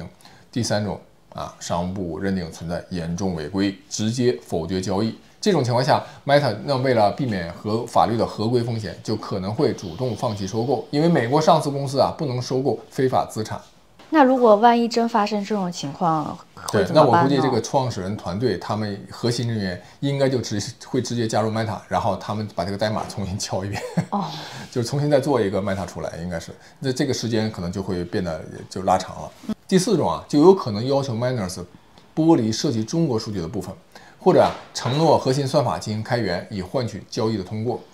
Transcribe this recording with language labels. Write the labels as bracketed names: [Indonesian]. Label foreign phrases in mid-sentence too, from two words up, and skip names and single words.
[Chinese] 第三種商務部認定存在嚴重違規，直接否決交易。這種情況下 ，Meta 那為了避免法律的合規風險，就可能會主動放棄收購，因為美國上市公司不能收购非法資產。那如果万一真發生這種情況，会怎么办呢？对，那我估计这个创始人团队他们核心人员应该就会直接加入 Meta，然後他們把這個代碼重新敲一遍，就是重新再做一個 Meta 出來，應該是。那這個時間可能就會變得就拉長了。第四種就有可能要求 Miners 剝離涉及中國數據的部分，或者承諾核心算法進行開源，以換取交易的通過。